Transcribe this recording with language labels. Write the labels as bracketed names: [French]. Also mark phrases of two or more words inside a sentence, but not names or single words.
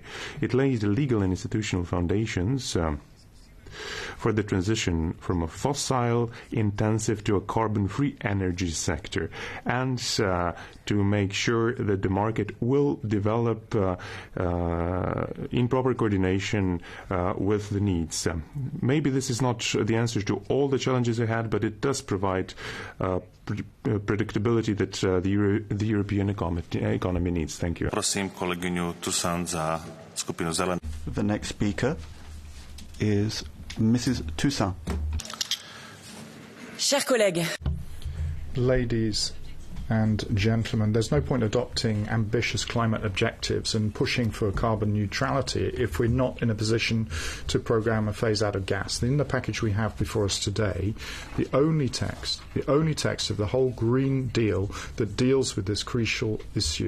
[English] It lays the legal and institutional foundations for the transition from a fossil-intensive to a carbon-free energy sector, and to make sure that the market will develop in proper coordination with the needs. Maybe this is not the answer to all the challenges ahead, but it does provide predictability that the European economy needs. Thank you. [Slovak] Prosím kolegyňu Toussaint za skupinu Zelených. [English] The next speaker is Mrs. Toussaint. [French] Chers collègues. [English] Ladies and gentlemen, there's no point adopting ambitious climate objectives and pushing for carbon neutrality if we're not in a position to programme a phase out of gas. In the package we have before us today, the only text of the whole Green Deal that deals with this crucial issue.